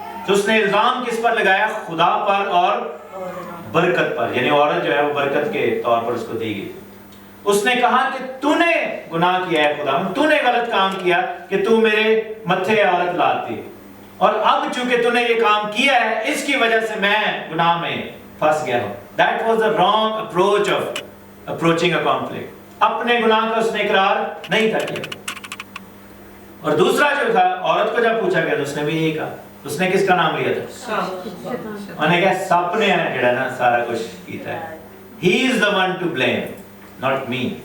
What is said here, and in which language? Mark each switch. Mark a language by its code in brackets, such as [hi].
[hi] तो उसने इल्जाम किस पर लगाया? खुदा पर और बरकत पर, यानी औरत जो है वो बरकत के तौर पर उसको दी गई। उसने कहा कि तूने गुनाह किया है खुदा, तूने गलत काम किया कि तू मेरे मत्थे औरत लाती, और अब चूंकि तूने ये काम किया है इसकी वजह से मैं गुनाह में फंस गया हूं। [en] That was the wrong approach of approaching a conflict. [hi] अपने गुनाह का उसने इकरार नहीं था किया। और दूसरा जो था, औरत को जब पूछा गया तो उसने भी यही कहा। उसने किसका नाम लिया था? उन्होंने कहा सप ने जड़ा ना सारा कुछ किया है, [en] he is the one to blame, not me।